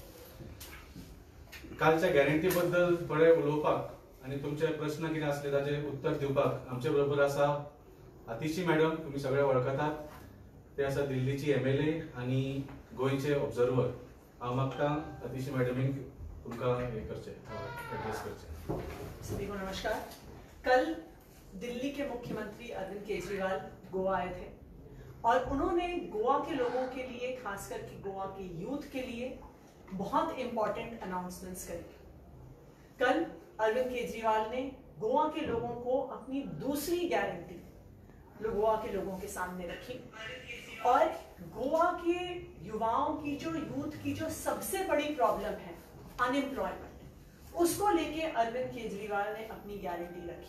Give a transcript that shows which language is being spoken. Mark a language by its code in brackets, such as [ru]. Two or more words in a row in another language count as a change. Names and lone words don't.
[kok] कालच्या गॅरंटी बद्दल थोडे उलोवपाक आणि तुमचे प्रश्न कितें आसले ताचे उत्तर दिवपाक आमचे बरोबर आसा आतिशी मॅडम. तुम्ही सगळे वळखतात. ते आसा दिल्लीची MLA आणि गोंयचे ऑब्झर्वर. हांव मागतां आतिशी मॅडमीक तुमकां हें करचें एड्रेस करचें. [hi] सभी को नमस्कार. कल दिल्ली के मुख्यमंत्री अरविंद केजरीवाल गोवा आए थे और उन्होंने गोवा के लोगों के लिए, खास करके गोवा के यूथ के लिए बहुत [en] important announcements [hi] करी. कल अरविंद केजरीवाल ने गोवा के लोगों को अपनी दूसरी गारंटी गोवा के लोगों के सामने रखी और गोवा के युवाओं की, जो यूथ की जो सबसे बड़ी प्रॉब्लम है अनएम्प्लॉयमेंट, उसको लेके अरविंद केजरीवाल ने अपनी गारंटी रखी.